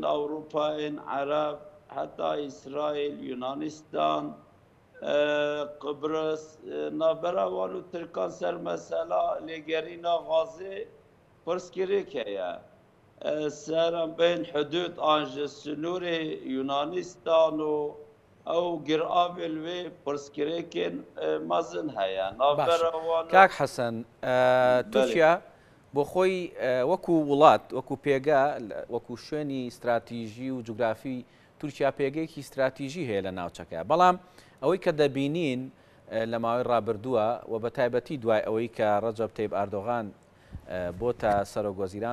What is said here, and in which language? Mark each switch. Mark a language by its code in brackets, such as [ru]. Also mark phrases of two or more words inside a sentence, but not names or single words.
[ku] Ewropayên Ereb heta İsraîl, Yunanistan, Qibris navbera wan û Tirkan ser mesela lêgerîna Gazê pirsgirêk heye ser em bên hudûd an ji sunûrê Yunanistan û ew giravê li wê pirsgirêkên mezin heye navbera wan [ckb] کاک حەسەن تورکیا بۆ خۆی وەکو وڵات وەکو پێگا وەکو شوێنی استراتیژی و جوگرافی تورکیا پێگەیەکی استراتیژی هەیە لە ناوچەکە بەڵام ئەوەی کە دەبینین لە ماوەی ڕابردووە و بە تایبەتی دوای ئەوەی کە ڕەجەب تەیب ئەردۆغان بۆتە سەرۆکوەزیران